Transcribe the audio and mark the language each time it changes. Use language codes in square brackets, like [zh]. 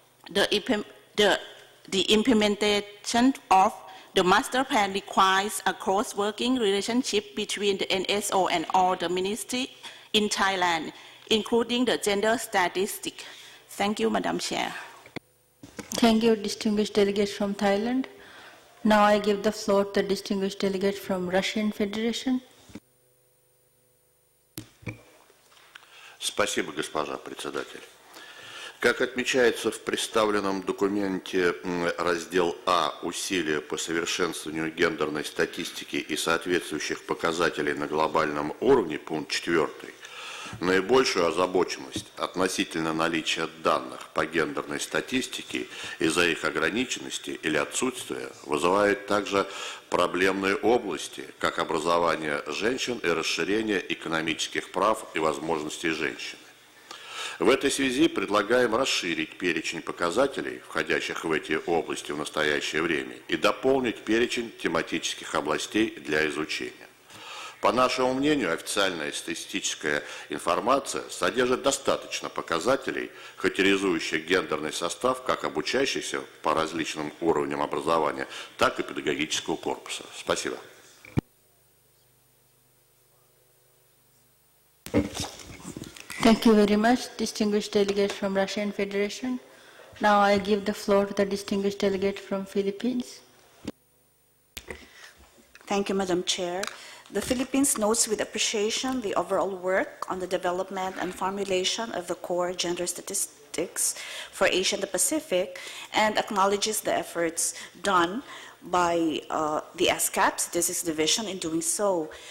[en] The implementation of the Master Plan requires a close working relationship between the NSO and all the ministries in Thailand, including the gender statistics. Thank you, Madam Chair. Thank you, distinguished delegates from Thailand. Now I give the floor to the distinguished delegate from Russian Federation. [ru] Спасибо, госпожа председатель. Как отмечается в представленном документе, раздел А «Усилия по совершенствованию гендерной статистики и соответствующих показателей на глобальном уровне», пункт 4, наибольшую озабоченность относительно наличия данных по гендерной статистике из-за их ограниченности или отсутствия вызывает также проблемные области, как образование женщин и расширение экономических прав и возможностей женщин. В этой связи предлагаем расширить перечень показателей, входящих в эти области в настоящее время, и дополнить перечень тематических областей для изучения. По нашему мнению, официальная статистическая информация содержит достаточно показателей, характеризующих гендерный состав как обучающихся по различным уровням образования, так и педагогического корпуса. Спасибо. [en] Thank you very much, distinguished delegate from Russian Federation. Now I give the floor to the distinguished delegate from Philippines. Thank you, Madam Chair. The Philippines notes with appreciation the overall work on the development and formulation of the core gender statistics for Asia and the Pacific, and acknowledges the efforts done by the ESCAP Statistics Division in doing so.